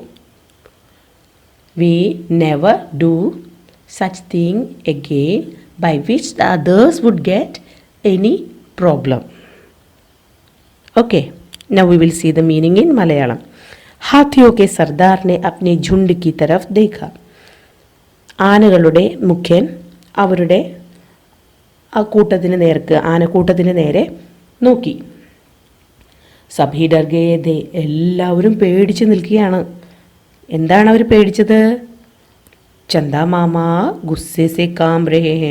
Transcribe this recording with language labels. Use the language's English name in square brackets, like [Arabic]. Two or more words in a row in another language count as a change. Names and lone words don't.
[English] We never do such thing again by which the others would get any problem. Okay, now we will see the meaning in Malayalam. [Hindi] हाथियों के सरदार ने अपने झुंड की तरफ देखा. [Malayalam] ആനകളുടെ മുഖ്യൻ അവരുടെ ആ കൂട്ടത്തിന് നേർക്ക്, ആനക്കൂട്ടത്തിന് നേരെ നോക്കി. [Hindi] सभी डर गए थे, [Malayalam] എല്ലാവരും പേടിച്ച് നിൽക്കുകയാണ്. എന്താണ് അവർ പേടിച്ചത്? [Hindi] चंदा मामा गुस्से से काँप रहे हैं.